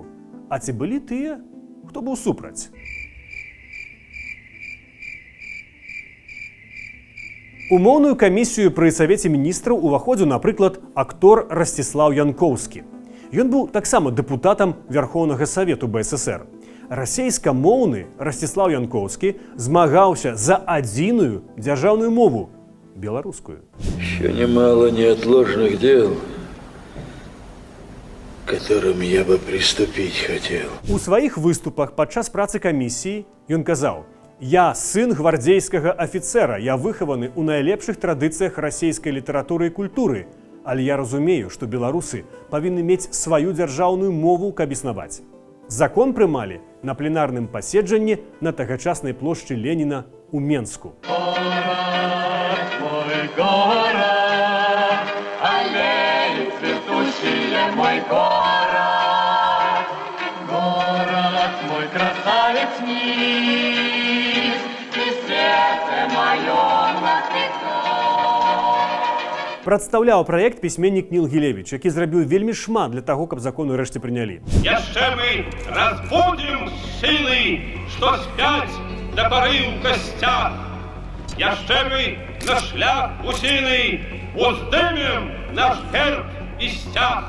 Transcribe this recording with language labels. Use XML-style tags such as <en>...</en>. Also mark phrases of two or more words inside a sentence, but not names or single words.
<be>А ці былі тыя, хто быў супраць? У моўную камісію пры Савеце міністраў уваходзіў, напрыклад, актор Расціслаў Янкоўскі. Ён быў таксама дэпутатам Верхоўнага Савету БССР. Расейскамоўны Расціслаў Янкоўскі змагаўся за адзіную дзяржаўную мову – беларускую.</be> <ru>Еще немало неотложных дел, к которым я бы приступить хотел.</ru> <be>У сваіх выступах падчас працы камісіі ён казаў: «Я сын гвардзейскага афіцэра, я выхаваны ў найлепшых традыцыях расейскай літаратуры і культуры, але я разумею, што беларусы павінны мець сваю дзяржаўную мову, каб існаваць». Закон прымалі на пленарным паседжанні на тагачаснай плошчы Леніна ў Менску.</be> <ru>Город мой, город, аллеи цветущие мой город, город мой, красавец низ, и сердце мое</ru> <be>Прадстаўляў праект пісьменнік Ніл Гілевіч, які зрабіў вельмі шмат для таго, каб закон урэшце прынялі. Яшчэ мы разбудзім сілы, што спяць да пары ў касцях. Яшчэ мы на шлях усіны уздымем наш герб і сцяг.</be>